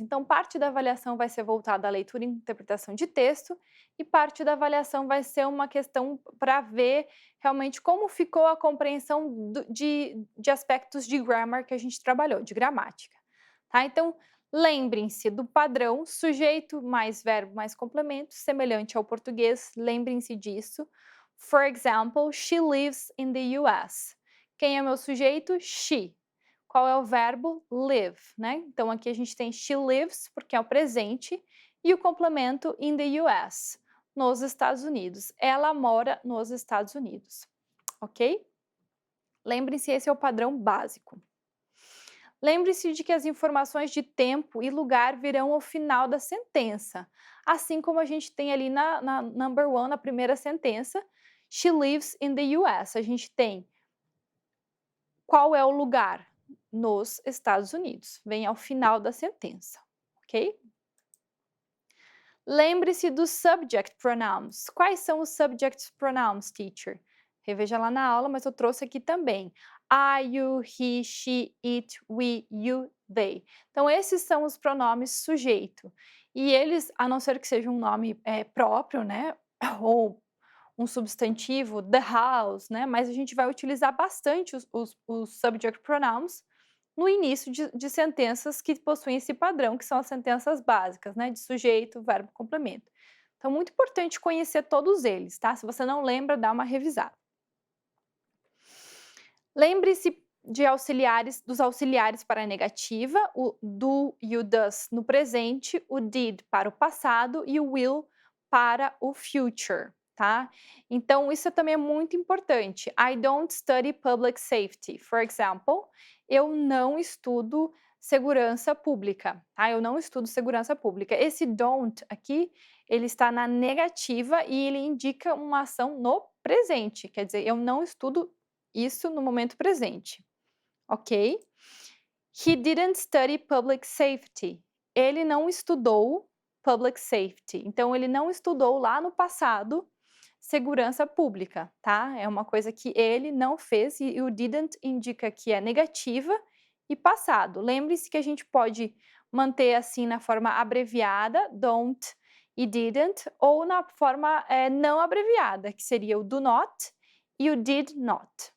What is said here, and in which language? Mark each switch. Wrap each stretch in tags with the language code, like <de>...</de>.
<pt>Então, parte da avaliação vai ser voltada à leitura e interpretação de texto, e parte da avaliação vai ser uma questão para ver realmente como ficou a compreensão de aspectos de grammar que a gente trabalhou, de gramática. Tá? Então, lembrem-se do padrão sujeito mais verbo mais complemento, semelhante ao português, lembrem-se disso.</pt> <en>For example, she lives in the US.</en> <pt>Quem é meu sujeito? She. Qual é o verbo? Live, né? Então, aqui a gente tem</pt> <en>she lives,</en> <pt>porque é o presente, e o complemento</pt> <en>in the US,</en> <pt>nos Estados Unidos. Ela mora nos Estados Unidos, ok? Lembre-se, esse é o padrão básico. Lembre-se de que as informações de tempo e lugar virão ao final da sentença, assim como a gente tem ali na number one, na primeira sentença,</pt> <en>she lives in the US.</en> <pt>A gente tem qual é o lugar? Nos Estados Unidos. Vem ao final da sentença, ok? Lembre-se dos subject pronouns. Quais são os subject pronouns, teacher? Reveja lá na aula, mas eu trouxe aqui também.</pt> <en>I, you, he, she, it, we, you, they.</en> <pt>Então, esses são os pronomes sujeito. E eles, a não ser que seja um nome próprio, né? Ou um substantivo,</pt> <en>the house,</en> <pt>né? Mas a gente vai utilizar bastante os subject pronouns no início de sentenças que possuem esse padrão, que são as sentenças básicas, né? De sujeito, verbo, complemento. Então, muito importante conhecer todos eles, tá? Se você não lembra, dá uma revisada. Lembre-se de dos auxiliares para a negativa, o do e o does no presente, o did para o passado e o will para o future, tá? Então, isso também é muito importante.</pt> <en>I don't study public safety, for example.</en> <pt>Eu não estudo segurança pública, tá? Eu não estudo segurança pública. Esse don't aqui, ele está na negativa e ele indica uma ação no presente, quer dizer, eu não estudo isso no momento presente, ok?</pt> <en>He didn't study public safety.</en> <pt>Ele não estudou</pt> <en>public safety.</en> <pt>Então, ele não estudou lá no passado segurança pública, tá? É uma coisa que ele não fez e o didn't indica que é negativa e passado. Lembre-se que a gente pode manter assim na forma abreviada, don't e didn't, ou na forma não abreviada, que seria o do not e o did not.</pt>